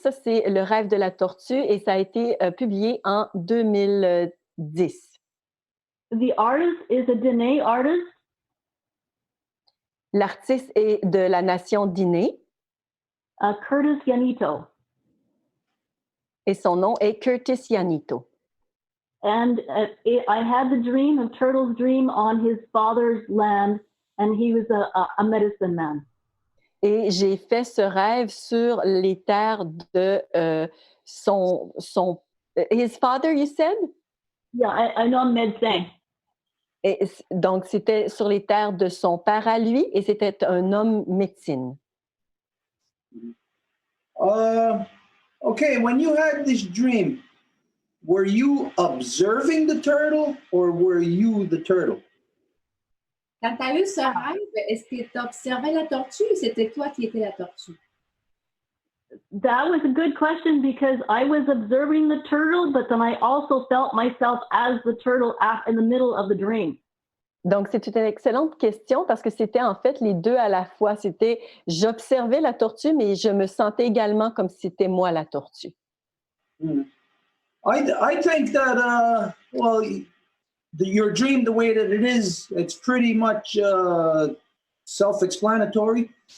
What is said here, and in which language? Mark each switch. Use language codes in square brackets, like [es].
[fr] Ça, c'est Le rêve de la tortue et ça a été publié en 2010. [en] The artist is a Diné artist. [fr] L'artiste est de la nation Diné. [en] Curtis Yanito. [fr] Et son nom est Curtis Yanito. [en] And I had the dream of Turtle's Dream on his father's land, and he was a medicine man. [fr] Et j'ai fait ce rêve sur les terres de son [en] his father, you said? Yeah, I know médecin. [fr] Et donc, c'était sur les terres de son père à lui, et c'était un homme médecine. [en] Okay, when you had this dream, were you observing the turtle or were you the turtle? [fr] Quand tu as eu ce rêve, est-ce que tu observais la tortue ou c'était toi qui étais la tortue? [en] That was a good question because I was observing the turtle, but then I also felt myself as the turtle in the middle of the dream. [fr] Donc, c'est une excellente question parce que c'était en fait les deux à la fois. C'était, j'observais la tortue, mais je me sentais également comme si c'était moi la tortue. [en] I think that, your dream, the way that it is, it's pretty much self-explanatory.